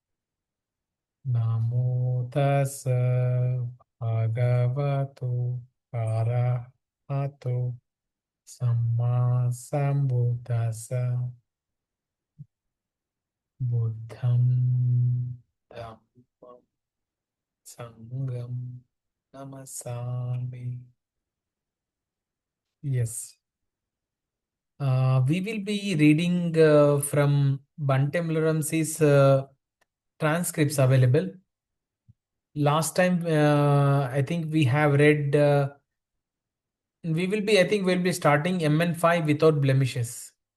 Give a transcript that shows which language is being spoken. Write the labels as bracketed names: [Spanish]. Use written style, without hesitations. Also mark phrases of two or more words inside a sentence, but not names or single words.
[Pali] Namo tassa bhagavato arahato samma sambuddhassa. Buddham dhammam sangham namasami. [English] Yes. We will be reading from Bhante Vimalaramsi's transcripts available. Last time, I think we have read, I think we'll be starting MN5 without blemishes.